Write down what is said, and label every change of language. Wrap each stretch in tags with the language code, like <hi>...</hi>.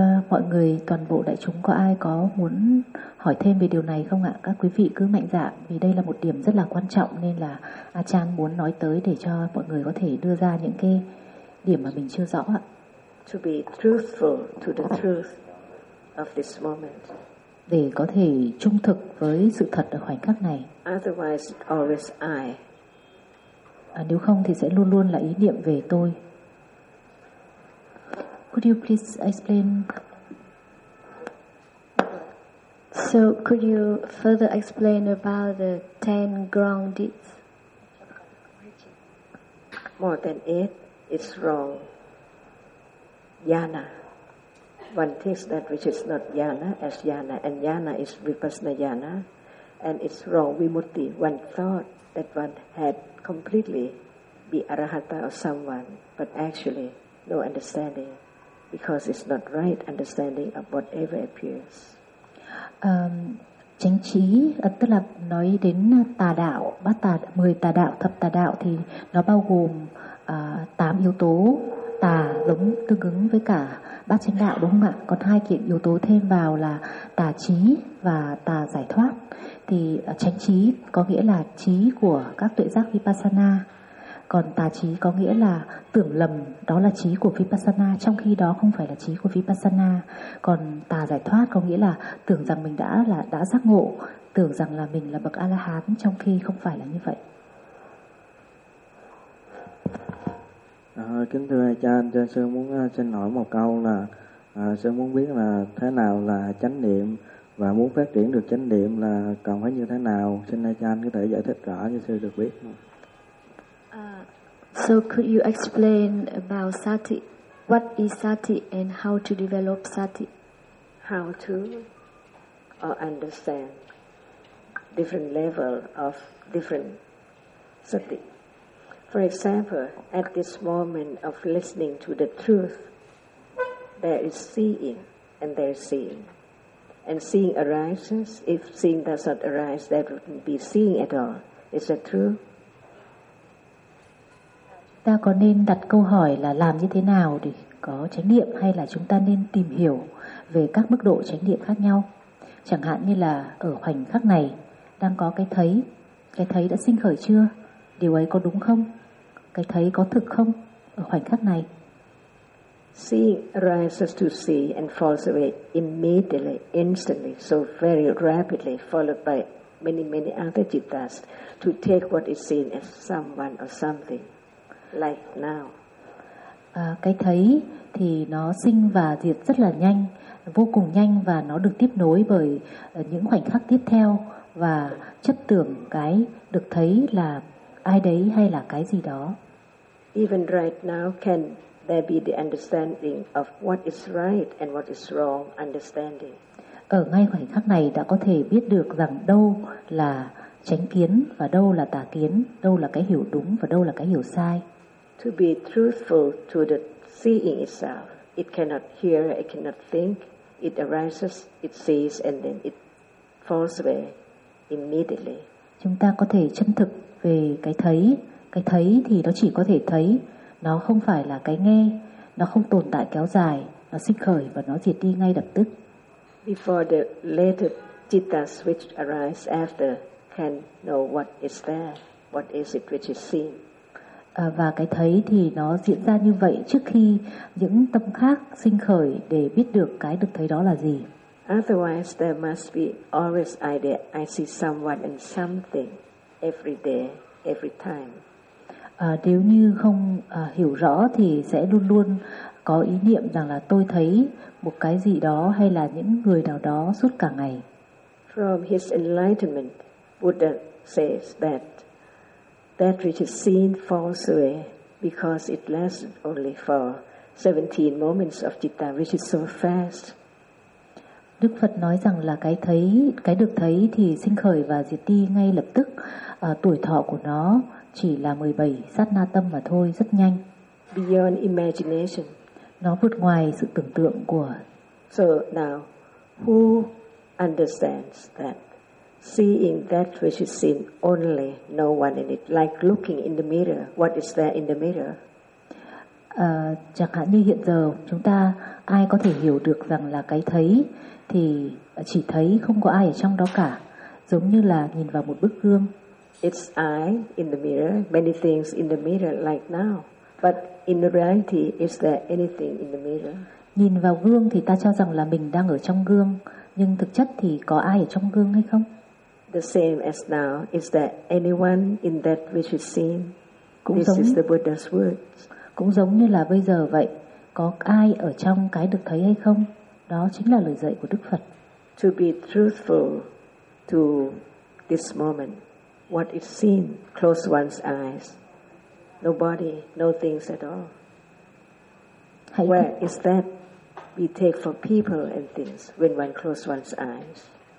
<vi>Mọi người, toàn bộ đại chúng có ai có muốn hỏi thêm về điều này không ạ? Các quý vị cứ mạnh dạn vì đây là một điểm rất là quan trọng nên là A Chan muốn nói tới để cho mọi người có thể đưa ra những cái điểm mà mình chưa rõ ạ.</vi> <en>To be truthful to the truth of this moment.</en> <vi>Để có thể trung thực với sự thật ở khoảnh khắc này.</vi> <en>Otherwise, always I.</en> <vi>Nếu không thì sẽ luôn luôn là ý niệm về tôi.</vi> <en>Could you please explain? So, could you further explain about the 10 grounded? More than 8, it's wrong. Jnana. One takes that which is not jnana as jnana, and jnana is vipassana jnana, and it's wrong, vimutti. One thought that one had completely be arahata of someone, but actually no understanding, because it's not right understanding of whatever appears.</en> <vi>Chánh trí, tức là nói đến tà đạo, bát tà, mười tà đạo, thập tà đạo thì nó bao gồm tám yếu tố tà giống tương ứng với cả bát chánh đạo đúng không ạ? Còn hai kiện yếu tố thêm vào là tà trí và tà giải thoát. Thì chánh trí có nghĩa là trí của các tuệ giác Vipassana. Còn tà trí có nghĩa là tưởng lầm đó là trí của Vipassana, trong khi đó không phải là trí của Vipassana. Còn tà giải thoát có nghĩa là tưởng rằng mình đã giác ngộ, tưởng rằng là mình là bậc A-la-hán, trong khi không phải là như vậy. Kính thưa cha, anh cho sư muốn xin hỏi một câu là sư muốn biết là thế nào là chánh niệm, và muốn phát triển được chánh niệm là cần phải như thế nào. Xin cha anh có thể giải thích rõ cho sư được biết.</vi> <en>So could you explain about sati? What is sati and how to develop sati? How to understand different level of different sati? For example, at this moment of listening to the truth, there is seeing and there is seeing. And seeing arises. If seeing does not arise, there wouldn't be seeing at all. Is that true?</en> <vi>Ta có nên đặt câu hỏi là làm như thế nào để có chánh niệm, hay là chúng ta nên tìm hiểu về các mức độ chánh niệm khác nhau? Chẳng hạn như là ở khoảnh khắc này đang có cái thấy đã sinh khởi chưa? Điều ấy có đúng không? Cái thấy có thực không ở khoảnh khắc này?</vi> <en>Seeing arises to see and falls away immediately, instantly, so very rapidly, followed by many, many other jittas to take what is seen as someone or something. Like now.</en> <vi>Cái thấy thì nó sinh và diệt rất là nhanh, vô cùng nhanh, và nó được tiếp nối bởi những khoảnh khắc tiếp theo, và chấp tưởng cái được thấy là ai đấy hay là cái gì đó.</vi> <en>Even right now, can there be the understanding of what is right and what is wrong understanding?</en> <vi>Ở ngay khoảnh khắc này đã có thể biết được rằng đâu là chánh kiến và đâu là tà kiến, đâu là cái hiểu đúng và đâu là cái hiểu sai.</vi> <en>To be truthful to the seeing itself, it cannot hear, it cannot think, it arises, it sees, and then it falls away immediately.</en> <vi>Chúng ta có thể chân thực về cái thấy thì nó chỉ có thể thấy, nó không phải là cái nghe, nó không tồn tại kéo dài, nó sinh khởi và nó diệt đi ngay lập tức.</vi> <en>Before the later jittas which arise after can know what is there, what is it which is seen.</en> <vi>Và cái thấy thì nó diễn ra như vậy trước khi những tâm khác sinh khởi để biết được cái được thấy đó là gì.</vi> <en>Otherwise there must be always idea I see someone and something every day, every time.</en> <vi>Nếu như không hiểu rõ thì sẽ luôn luôn có ý niệm rằng là tôi thấy một cái gì đó hay là những người nào đó suốt cả ngày.</vi> <en>From his enlightenment, Buddha says that which is seen falls away because it lasts only for 17 moments of citta, which is so fast.</en> <vi>Đức Phật nói rằng là cái thấy, cái được thấy thì sinh khởi và diệt đi ngay lập tức. Tuổi thọ của nó chỉ là 17 sát na tâm mà thôi, rất nhanh.</vi> <en>Beyond imagination.</en> <vi>Nó vượt ngoài sự tưởng tượng của.</vi> <en>So now, who understands that? Seeing that which is seen only, no one in it, like looking in the mirror, what is there in the mirror?</en> <vi>Chẳng hạn như hiện giờ chúng ta ai có thể hiểu được rằng là cái thấy thì chỉ thấy, không có ai ở trong đó cả, giống như là nhìn vào một bức gương.</vi> <en>It's I in the mirror, many things in the mirror like now, but in the reality is there anything in the mirror?</en> <vi>Nhìn vào gương thì ta cho rằng là mình đang ở trong gương, nhưng thực chất thì có ai ở trong gương hay không?</vi> <en>The same as now, is there anyone in that which is seen?</en> <vi>Cũng</vi> <en>this</en> <vi>giống,</vi> <en>is the Buddha's words.</en> <vi>Cũng giống như là bây giờ vậy, có ai ở trong cái được thấy hay không? Đó chính là lời dạy của Đức Phật.</vi> <en>To be truthful to this moment, what is seen, close one's eyes, no body, no things at all.</en> <vi>Hãy</vi> <en>where</en> <vi>cũng...</vi> <en>is that we take for people and things when one close one's eyes?</en>